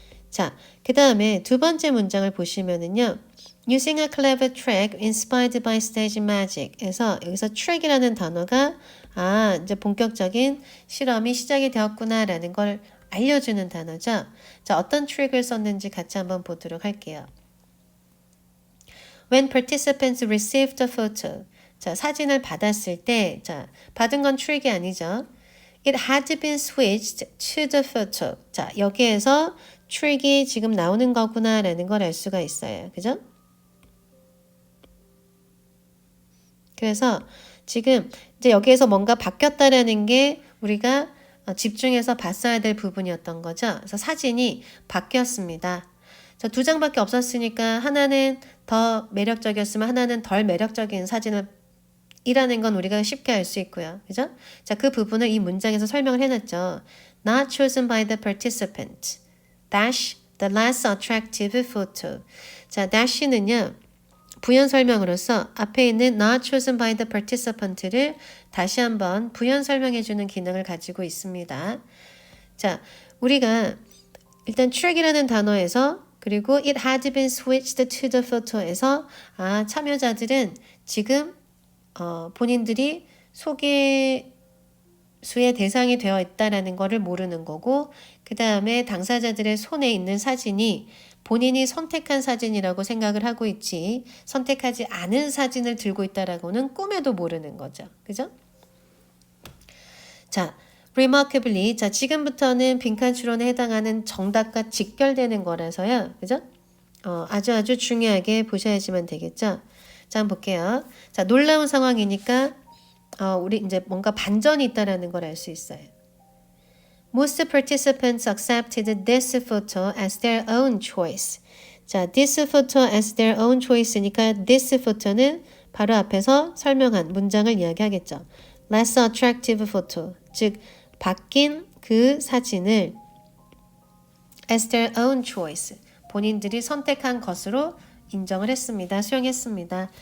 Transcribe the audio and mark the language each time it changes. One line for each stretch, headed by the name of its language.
Korean: 자, 그 다음에 두 번째 문장을 보시면은요.
English: Using a clever trick inspired by stage magic
Korean: 에서 여기서 trick이라는 단어가 이제 본격적인 실험이 시작이 되었구나라는 걸 알려주는 단어죠. 자, 어떤 트릭을 썼는지 같이 한번 보도록 할게요.
English: When participants received the photo.
Korean: 자, 사진을 받았을 때, 자, 받은 건 트릭이 아니죠.
English: It had been switched to the photo.
Korean: 자, 여기에서 트릭이 지금 나오는 거구나라는 걸 알 수가 있어요. 그죠? 그래서 지금 이제 여기에서 뭔가 바뀌었다라는 게 우리가 집중해서 봤어야 될 부분이었던 거죠. 그래서 사진이 바뀌었습니다. 자, 두 장밖에 없었으니까 하나는 더 매력적이었으면 하나는 덜 매력적인 사진을 이라는 건 우리가 쉽게 알 수 있고요. 그죠? 자, 그 부분을 이 문장에서 설명을 해놨죠.
English: Not chosen by the participant. Dash the less attractive photo.
Korean: 자, dash는요. 부연 설명으로서 앞에 있는
English: not chosen by the participant
Korean: 를 다시 한번 부연 설명해주는 기능을 가지고 있습니다. 자, 우리가 일단 track이라는 단어에서 그리고
English: it had been switched to the photo
Korean: 에서 참여자들은 지금 본인들이 소개수의 대상이 되어 있다라는 것을 모르는 거고 그 다음에 당사자들의 손에 있는 사진이 본인이 선택한 사진이라고 생각을 하고 있지 선택하지 않은 사진을 들고 있다라고는 꿈에도 모르는 거죠. 그죠? 자, remarkably. 자, 지금부터는 빈칸 추론에 해당하는 정답과 직결되는 거라서요. 그죠? 아주 중요하게 보셔야지만 되겠죠? 자, 한번 볼게요. 자, 놀라운 상황이니까 우리 이제 뭔가 반전이 있다라는 걸 알 수 있어요.
English: Most participants accepted this photo as their own choice.
Korean: 자,
English: this photo as their own choice
Korean: 니까 this photo는 바로 앞에서 설명한 문장을 이야기하겠죠.
English: Less attractive photo.
Korean: 즉, 바뀐 그 사진을
English: as their own choice.
Korean: 본인들이 선택한 것으로 인정을 했습니다. 수용했습니다.